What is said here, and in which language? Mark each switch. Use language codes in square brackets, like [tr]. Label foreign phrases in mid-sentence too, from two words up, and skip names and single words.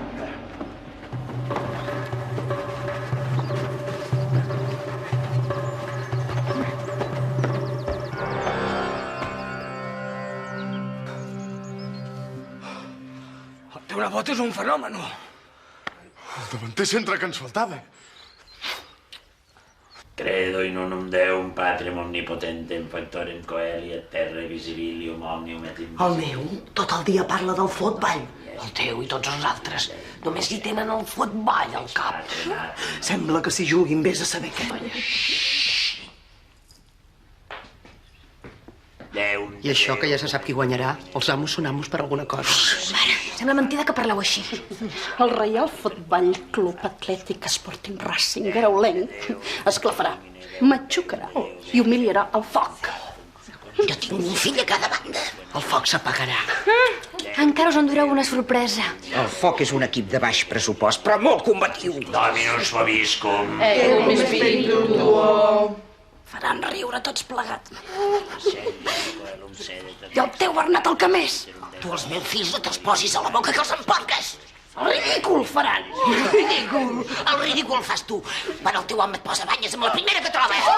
[ca] El teu nebot és un fenomen. El davanter centre que ens faltava. [la] Credo in unum Deum, Patrem omnipotentem, factorem coeli et terra visibilium omnium et invisibilium. [ca] El meu tot el dia parla del futbol. El teu i tots els altres només hi tenen el futbol al cap. Sembla que s'hi juguin, vés a saber què. I això que ja se sap qui guanyarà, els amos són amos per alguna cosa. Mare, sembla mentida que parleu així. El Reial Futbol Club Atlètic Sporting Racing Graulenc esclafarà, matxucarà i humiliarà el foc. Jo tinc un fill a cada banda. El foc s'apagarà. Encara us endureu una sorpresa. El foc és un equip de baix pressupost, però molt combatiu. [la] Dominus vobiscum. Cum spiritu tuo. [ca] Faran riure tots plegats. I el teu Bernat el que més. Tu els meus fills no te'ls posis a la boca que els emporques. Ridícul faran. Ridícul. El ridícul fas tu. Quan el teu home et posa banyes amb la primera que trobes.